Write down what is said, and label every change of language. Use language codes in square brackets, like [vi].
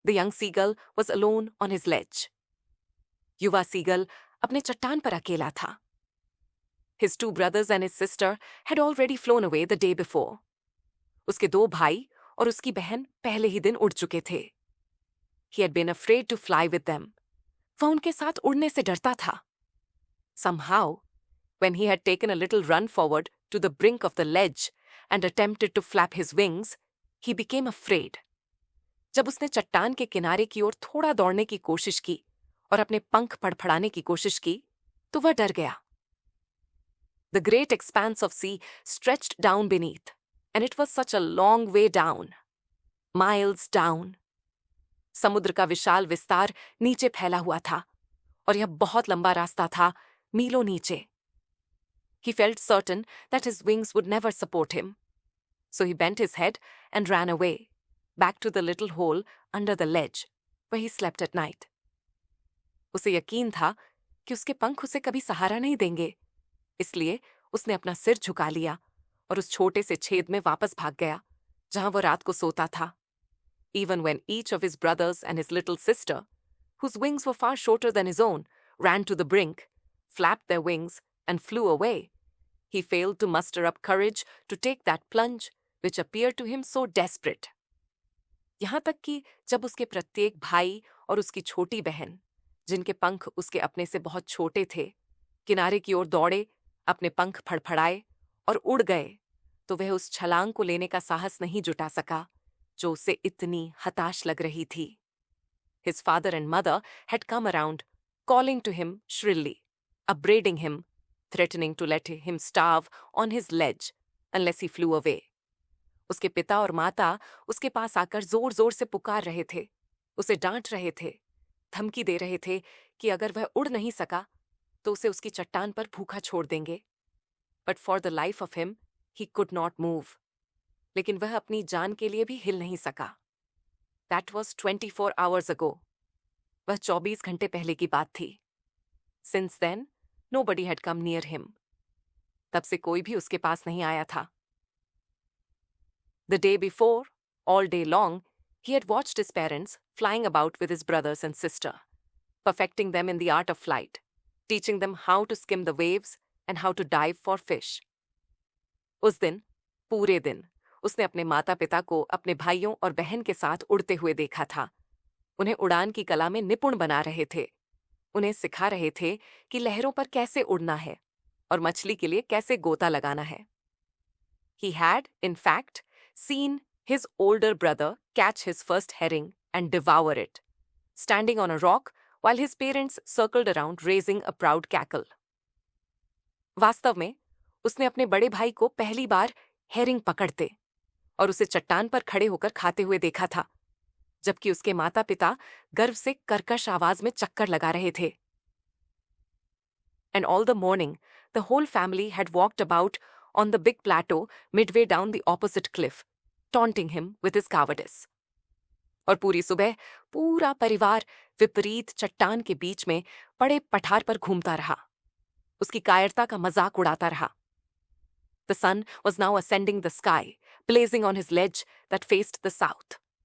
[en] The young seagull was alone on his ledge. [hi] युवा seagull अपने चट्टान पर अकेला था. [en] His two brothers and his sister had already flown away the day before. [hi] उसके दो भाई और उसकी बहन पहले ही दिन उड़ चुके थे. [en] He had been afraid to fly with them. [hi] वह उनके साथ उड़ने से डरता था. [en] Somehow, when he had taken a little run forward to the brink of the ledge and attempted to flap his wings, he became afraid. [hi] जब उसने चट्टान के किनारे की ओर थोड़ा दौड़ने की कोशिश की और अपने पंख फड़फड़ाने की कोशिश की, तो वह डर गया. [en] The great expanse of sea stretched down beneath, and it was such a long way down. Miles down. [hi] समुद्र का विशाल विस्तार नीचे फैला हुआ था, और यह बहुत लंबा रास्ता था, मीलों नीचे. [en] He felt certain that his wings would never support him. So he bent his head and ran away, back to the little hole under the ledge, where he slept at night. [hi] उसे यकीन था कि उसके पंख उसे कभी सहारा नहीं देंगे, इसलिए उसने अपना सिर झुका लिया और उस छोटे से छेद में वापस भाग गया, जहां वो रात को सोता था. [en] Even when each of his brothers and his little sister, whose wings were far shorter than his own, ran to the brink, flapped their wings, and flew away, he failed to muster up courage to take that plunge which appeared to him so desperate. [hi] यहां तक कि जब उसके प्रत्येक भाई और उसकी छोटी बहन, जिनके पंख उसके अपने से बहुत छोटे थे, किनारे की ओर दौड़े, अपने पंख फड़फड़ाए और उड़ गए, तो वह उस छलांग को लेने का साहस नहीं जुटा सका जो उसे इतनी हताश लग रही थी. [en] His father and mother had come around, calling to him shrilly, upbraiding him, threatening to let him starve on his ledge unless he flew away. [hi] उसके पिता और माता उसके पास आकर जोर जोर से पुकार रहे थे, उसे डांट रहे थे, धमकी दे रहे थे कि अगर वह उड़ नहीं सका तो उसे उसकी चट्टान पर भूखा छोड़ देंगे. [en] But for the life of him, he could not move. [hi] लेकिन वह अपनी जान के लिए भी हिल नहीं सका. [en] That was 24 hours ago. [hi] वह 24 घंटे पहले की बात थी. [en] Since then, nobody had come near him. [hi] तब से कोई भी उसके पास नहीं आया था. [en] The day before, all day long, he had watched his parents flying about with his brothers and sister, perfecting them in the art of flight, teaching them how to skim the waves and how to dive for fish. [hi] उस दिन, पूरे दिन, उसने अपने माता पिता को अपने भाइयों और बहन के साथ उड़ते हुए देखा था. उन्हें उड़ान की कला में निपुण बना रहे थे. उन्हें सिखा रहे थे कि लहरों पर कैसे उड़ना है और मछली के लिए कैसे गोता लगाना है. [en] He had, in fact, seen his older brother catch his first herring and devour it, standing on a rock while his parents circled around raising a proud cackle. [hi] वास्तव में, उसने अपने बड़े भाई को पहली बार हेरिंग पकड़ते और उसे चट्टान पर खड़े होकर खाते हुए देखा था, जबकि उसके माता पिता गर्व से कर्कश आवाज में चक्कर लगा रहे थे. [en] And all the morning, the whole family had walked about on the big plateau midway down the opposite cliff, taunting him with his cowardice. [hi] और पूरी सुबह पूरा परिवार विपरीत चट्टान के बीच में पड़े पठार पर घूमता रहा, उसकी कायरता का मजाक उड़ाता रहा. [en] The sun was now ascending the sky, blazing on his ledge that faced the south.